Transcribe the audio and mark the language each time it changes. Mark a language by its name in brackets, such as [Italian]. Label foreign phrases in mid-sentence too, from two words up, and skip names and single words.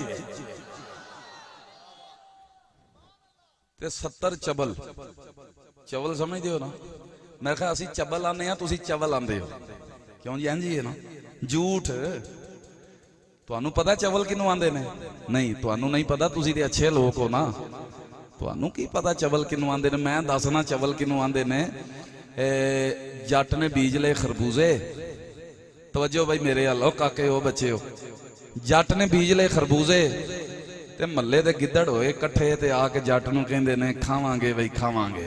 [Punjabi] ਤੇ 70 ਚਬਲ ਚਵਲ ਸਮਝਦੇ ਹੋ ਨਾ ਮੈਂ ਕਹਾ ਅਸੀਂ ਚਬਲ ਆਨੇ ਹੈਂ ਤੁਸੀਂ ਚਵਲ ਆਂਦੇ ਹੋ ਕਿਉਂ ਜੀ ਇੰਜ ਹੀ ਹੈ ਨਾ ਝੂਠ ਤੁਹਾਨੂੰ ਪਤਾ ਚਵਲ ਕਿਨੂੰ ਆਂਦੇ ਨੇ ਨਹੀਂ ਤੁਹਾਨੂੰ ਨਹੀਂ ਪਤਾ ਤੁਸੀਂ ਤੇ ਅੱਛੇ ਲੋਗ ਹੋ ਨਾ ਤੁਹਾਨੂੰ ਕੀ ਪਤਾ ਚਵਲ ਕਿਨੂੰ ਆਂਦੇ ਨੇ, ਮੈਂ ਦੱਸਣਾ ਚਵਲ ਕਿਨੂੰ ਆਂਦੇ ਨੇ। ਜੱਟ ਨੇ ਬੀਜ ਲਏ ਖਰਬੂਜ਼ੇ, ਤਵੱਜੋ ਬਈ ਮੇਰੇ ਹਲੋ ਕਾਕੇ ਉਹ ਬੱਚਿਓ, ਜੱਟ ਨੇ ਬੀਜ ਲਏ ਖਰਬੂਜ਼ੇ ਤੇ ਮੱਲੇ ਦੇ ਗਿੱਦੜ ਹੋਏ ਇਕੱਠੇ ਤੇ ਆ ਕੇ ਜੱਟ ਨੂੰ ਕਹਿੰਦੇ ਨੇ ਖਾਵਾਂਗੇ ਬਈ ਖਾਵਾਂਗੇ।